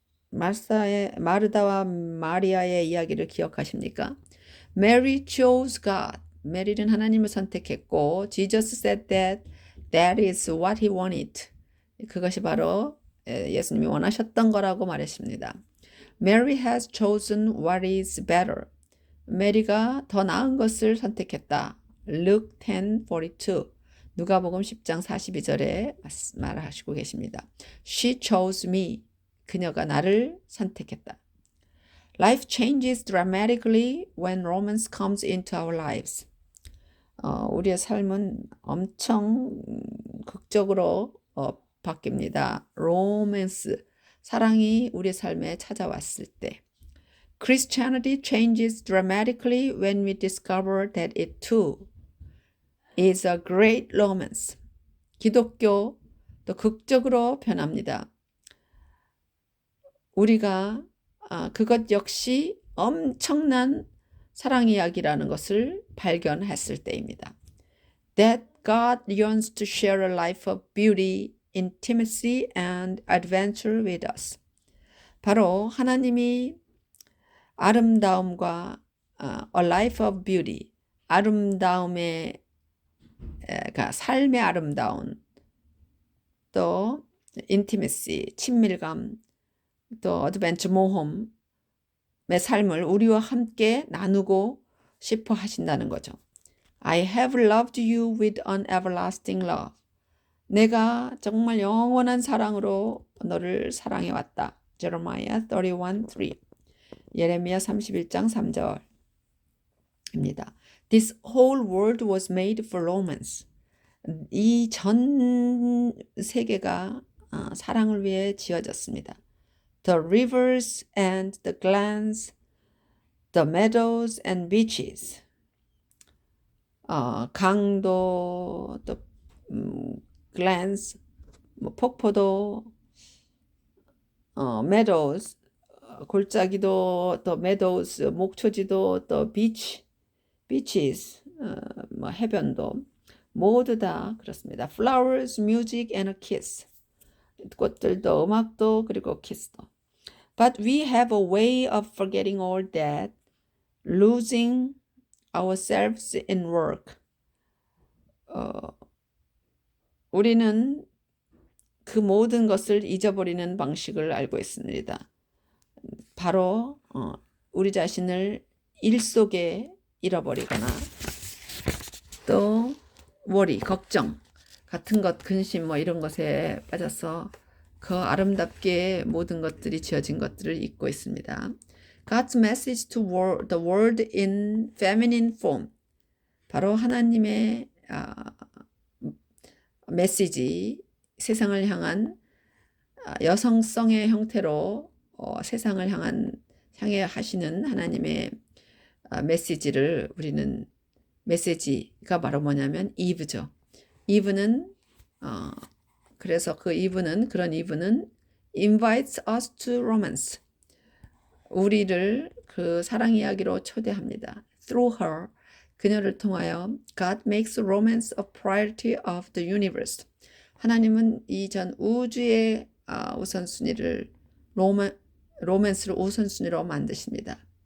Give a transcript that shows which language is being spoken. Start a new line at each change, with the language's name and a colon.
Korean: 마르다와 마리아의 이야기를 기억하십니까?
English: Mary chose God.
Korean: 메리는 하나님을 선택했고
English: Jesus said that is what he wanted.
Korean: 그것이 바로 예수님이 원하셨던 거라고 말했습니다.
English: Mary has chosen what is better.
Korean: 메리가 더 나은 것을 선택했다.
English: Luke 10:42.
Korean: 누가복음 10장 42절에 말하시고 계십니다.
English: She chose me.
Korean: 그녀가 나를 선택했다.
English: Life changes dramatically when romance comes into our lives.
Korean: 우리의 삶은 엄청 극적으로 바뀝니다. 로맨스, 사랑이 우리 삶에 찾아왔을 때.
English: Christianity changes dramatically when we discover that it too is a great romance.
Korean: 기독교 또 극적으로 변합니다. 우리가 그것 역시 엄청난 사랑 이야기라는 것을 발견했을 때입니다.
English: That God yearns to share a life of beauty, intimacy and adventure with us.
Korean: 바로 하나님이 아름다움과
English: a life of beauty,
Korean: 아름다움의 삶의 아름다움, 또 intimacy, 친밀감, 또 adventure, 모험의 삶을 우리와 함께 나누고 싶어 하신다는 거죠.
English: I have loved you with an everlasting love.
Korean: 내가 정말 영원한 사랑으로 너를 사랑해왔다. Jeremiah 31:3. 예레미야 31장 3절입니다.
English: This whole world was made for romance.
Korean: 이 전 세계가 사랑을 위해 지어졌습니다.
English: The rivers and the glens, the meadows and beaches.
Korean: 강도, 또 glens, 폭포도, meadows, 골짜기도, 또 meadows, 목초지도, 또 beaches, 해변도 모두 다 그렇습니다.
English: Flowers, music and a kiss.
Korean: 꽃들도, 음악도, 그리고 키스도.
English: But we have a way of forgetting all that, losing ourselves in work.
Korean: 우리는 그 모든 것을 잊어버리는 방식을 알고 있습니다. 바로 우리 자신을 일 속에 잃어버리거나 또 worry, 걱정 같은 것, 근심 이런 것에 빠져서 그 아름답게 모든 것들이 지어진 것들을 잊고 있습니다.
English: God's message to the world in feminine form.
Korean: 바로 하나님의 메시지, 세상을 향한 여성성의 형태로 세상을 향해 하시는 하나님의 메시지를 우리는 메시지가 바로 뭐냐면 이브죠. 이브는 그래서 그런 이브는
English: invites us to romance.
Korean: 우리를 그 사랑 이야기로 초대합니다.
English: Through her,
Korean: 그녀를 통하여
English: God makes romance a priority of the universe.
Korean: 하나님은 이 전 우주의 우선순위를 로맨스를 우선순위로 만드십니다.